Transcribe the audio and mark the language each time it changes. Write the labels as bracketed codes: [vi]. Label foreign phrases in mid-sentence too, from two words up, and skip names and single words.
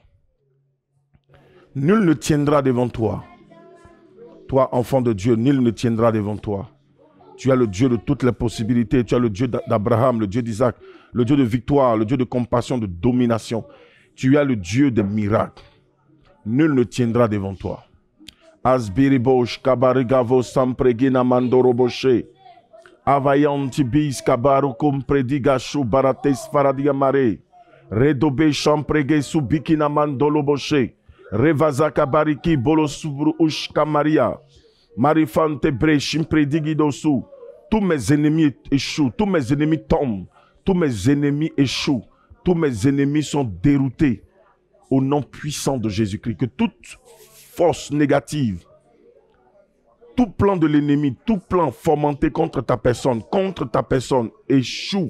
[fr] Nul ne tiendra devant toi. Toi, enfant de Dieu, nul ne tiendra devant toi. Tu as le Dieu de toutes les possibilités. Tu as le Dieu d'Abraham, le Dieu d'Isaac, le Dieu de victoire, le Dieu de compassion, de domination. Tu as le Dieu des miracles. Nul ne tiendra devant toi. Asbiribosh, kabarigavo, sampregina mandoroboshe. Avayantibis, kabarukum predigashu, barates faradiamare. Redobe, champrege, subikina mandoloboshe. Revaza kabariki, bolosubru ushka maria. Marifante bre, chimpredigidosu. Tous mes ennemis échouent, tous mes ennemis tombent, tous mes ennemis échouent, tous mes ennemis sont déroutés au nom puissant de Jésus-Christ. Que toute force négative, tout plan de l'ennemi, tout plan fomenté contre ta personne échoue.